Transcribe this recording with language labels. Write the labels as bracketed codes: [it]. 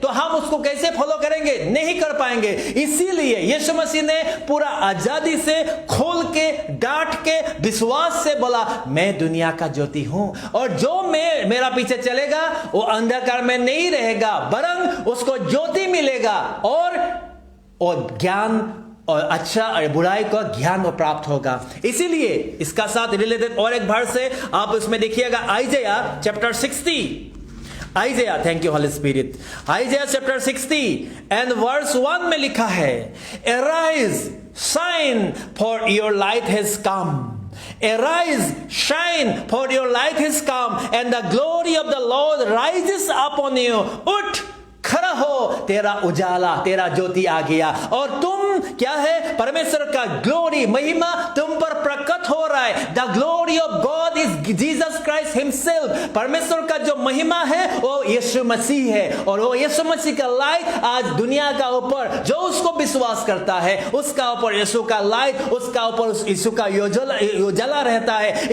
[hi] तो हम उसको कैसे फॉलो करेंगे? नहीं कर पाएंगे। इसीलिए यीशु मसीह ने पूरा आजादी से, खोल के, डांट के, विश्वास से बोला, मैं दुनिया का ज्योति हूं और जो मेरा पीछे चलेगा वो अंधकार में नहीं रहेगा, वरन उसको ज्योति मिलेगा और ज्ञान और अच्छा और बुराई का ज्ञान वो प्राप्त होगा। इसीलिए इसका साथ रिलेटेड और एक वर्स है, आप उसमें देखिएगा आइज़ाया chapter 60। [en] Isaiah, thank you Holy Spirit. Isaiah chapter 60 and verse 1 [hi] में लिखा है, [en] Arise, shine, for your light has come. Arise, shine, for your light has come, and the glory of the Lord rises upon you. [hi] उठ, खड़ा हो, तेरा उजाला, तेरा ज्योति आ गया और तुम क्या है? परमेश्वर का ग्लोरी, महिमा तुम पर प्रकट हो रहा है। [en] The glory of God is Jesus Christ himself. [hi] परमेश्वर का जो महिमा है वो यीशु मसीह है और वो यीशु मसीह का लाइट आज दुनिया का ऊपर, जो उसको विश्वास करता है उसका ऊपर यीशु का लाइट, उसका ऊपर यीशु का उजाला रहता है।